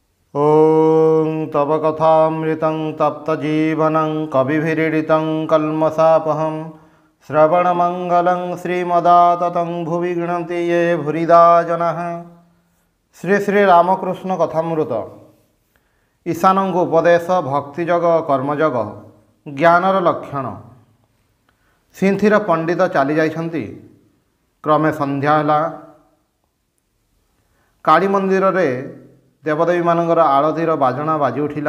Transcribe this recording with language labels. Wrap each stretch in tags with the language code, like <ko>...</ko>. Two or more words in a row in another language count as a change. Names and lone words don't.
<sa>ॐ तव कथामृतं तप्तजीवनं कविभिरीडितं कल्मषापहं श्रवणमङ्गलं श्रीमदाततं भुवि गृह्णन्ति ये भूरिदा जनाः। श्री श्री रामकृष्ण कथामृत।</sa> <or>ईशानଙ୍କୁ ଉପଦେଶ ଭକ୍ତିଯୋଗ କର୍ମଯୋଗ ଜ୍ଞାନର ଲକ୍ଷଣ। ସିନ୍ଥିର ପଣ୍ଡିତ ଚାଲି ଯାଇଛନ୍ତି। କ୍ରମେ ସନ୍ଧ୍ୟା ହେଲା। କାଳୀ ମନ୍ଦିରରେ ଦେବଦେବୀମାନଙ୍କର ଆଳତୀର ବାଜଣା ବାଜି ଉଠିଲା।</or>